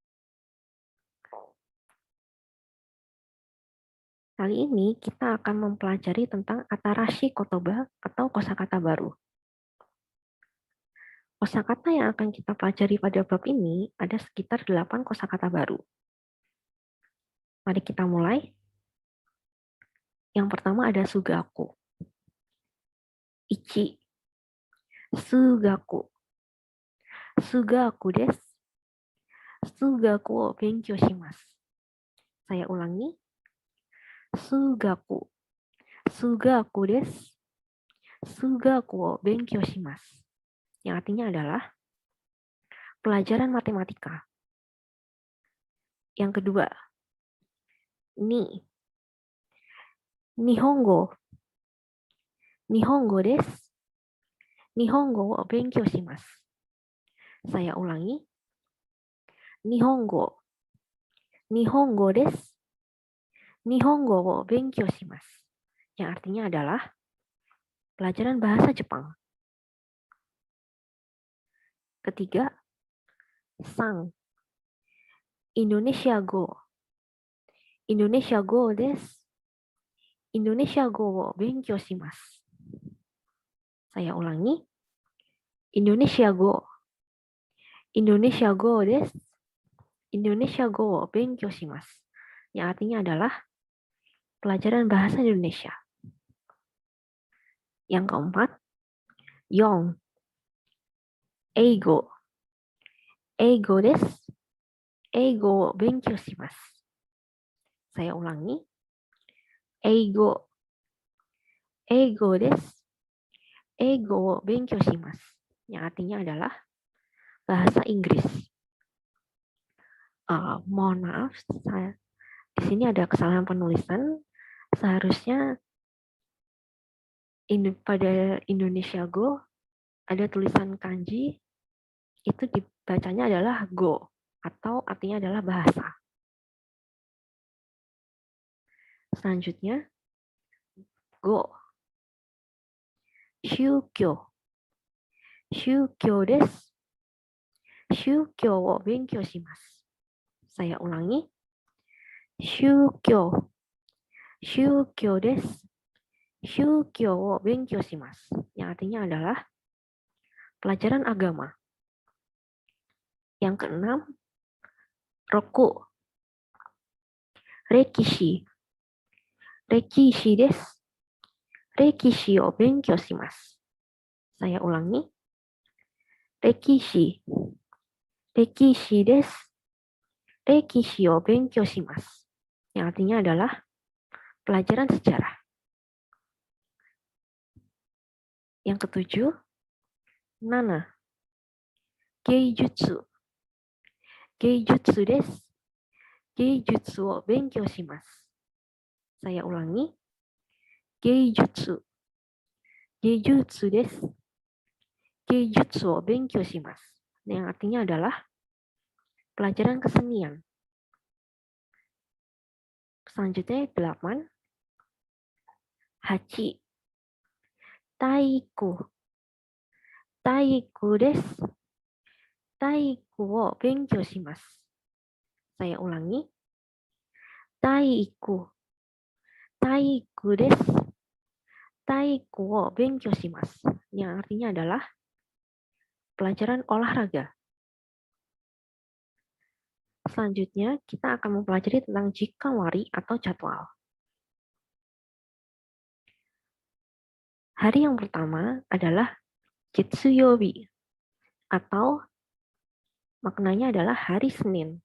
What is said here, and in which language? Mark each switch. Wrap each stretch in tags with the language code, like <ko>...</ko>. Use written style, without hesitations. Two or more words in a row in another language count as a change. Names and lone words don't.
<id>Kali ini kita akan mempelajari tentang</id> <ja>新しい言葉</ja> <id>atau kosakata baru. Kosakata yang akan kita pelajari pada bab ini ada sekitar 8 kosakata baru. Mari kita mulai. Yang pertama ada sugaku.</id> <ja>一。数学. 数学です。数学を勉強します.</ja> <id>Saya ulangi.</id> <ja>Sugaku. 数学です。数学を勉強します.</ja> <id>Yang artinya adalah pelajaran matematika. Yang kedua, ni.</id> <ja>Nihongo. 日本語です。日本語を勉強します.</ja> <id>Saya ulangi.</id> <ja>Nihongo. 日本語です。日本語を勉強します.</ja> <id>Yang artinya adalah pelajaran bahasa Jepang. Ketiga, sang.</id> <ja>インドネシア語。インドネシア語です. インドネシア語を勉強します.</ja> <id>Saya ulangi.</id> <ja>インドネシア語. インドネシア語です. インドネシア語を勉強します.</ja> <id>Yang artinya adalah pelajaran bahasa Indonesia. Yang keempat, yong.</id> <ja>英語。英語です. 英語を勉強します.</ja> <id>Saya ulangi.</id> <ja>Eigo. 英語です. 英語を勉強します.</ja> <id>Yang artinya adalah bahasa Inggris. Mohon maaf, di sini ada kesalahan penulisan. Seharusnya pada</id> <ja>インドネシア語</ja> <id>ada tulisan kanji, itu dibacanya adalah go, atau artinya adalah bahasa. Selanjutnya, go.</id> <ja>宗教。宗教です. 宗教を勉強します.</ja> <id>Saya ulangi.</id> <ja>Shūkyō. 宗教です。宗教を勉強します.</ja> <id>Yang artinya adalah pelajaran agama. Yang keenam, roku.</id> <ja>Rekishi. 歴史です。歴史を勉強します.</ja> <id>Saya ulangi.</id> <ja>Rekishi. 歴史です。歴史を勉強します.</ja> <id>Yang artinya adalah pelajaran sejarah. Yang ketujuh, nana.</id> <ja>Geijutsu. 芸術です。芸術を勉強します.</ja> <id>Saya ulangi.</id> <ja>Geijutsu. 芸術です。芸術を勉強します.</ja> <id>Yang artinya adalah pelajaran kesenian. Selanjutnya 8.</id> <ja>八。体育. 体育です。体育を勉強します.</ja> <id>Saya ulangi.</id> <ja>Taiku. 体育です。体育を勉強します.</ja> <id>Yang artinya adalah pelajaran olahraga. Selanjutnya, kita akan mempelajari tentang jikawari atau jadwal. Hari yang pertama adalah Jetsuyobi, atau maknanya adalah hari Senin.</id>